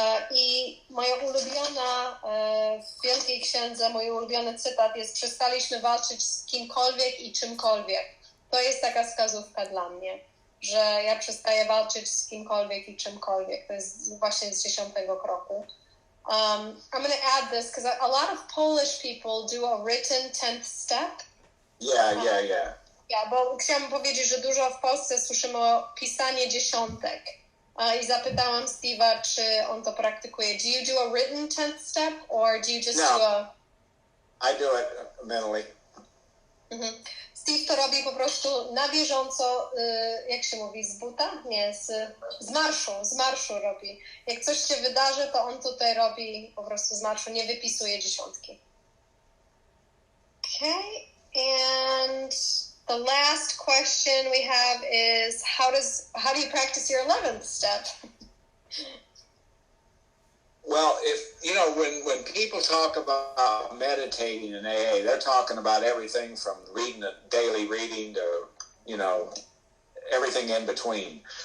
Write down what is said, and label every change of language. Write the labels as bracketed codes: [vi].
[pl] I moja ulubiona w Wielkiej Księdze, mój ulubiony cytat jest: przestaliśmy walczyć z kimkolwiek i czymkolwiek. To jest taka wskazówka dla mnie, że ja przestaję walczyć z kimkolwiek i czymkolwiek. To jest właśnie z 10. kroku. [en] I'm going to add this because a lot of Polish people do a written 10th step. Yeah. [pl] Ja, bo chciałam powiedzieć, że dużo w Polsce słyszymy o pisanie dziesiątek. I zapytałam Steve'a, czy on to praktykuje. [en] Do you do a written 10th step, or do you just do a... I do it mentally. Mhm. [pl] Steve to robi po prostu na bieżąco, jak się mówi, z buta? Nie, z marszu robi. Jak coś się wydarzy, to on tutaj robi po prostu z marszu, nie wypisuje dziesiątki. [en] Okay, and the last question we have is how do you practice your 11th step? Well, when people talk about meditating in AA, they're talking about everything from daily reading to, everything in between.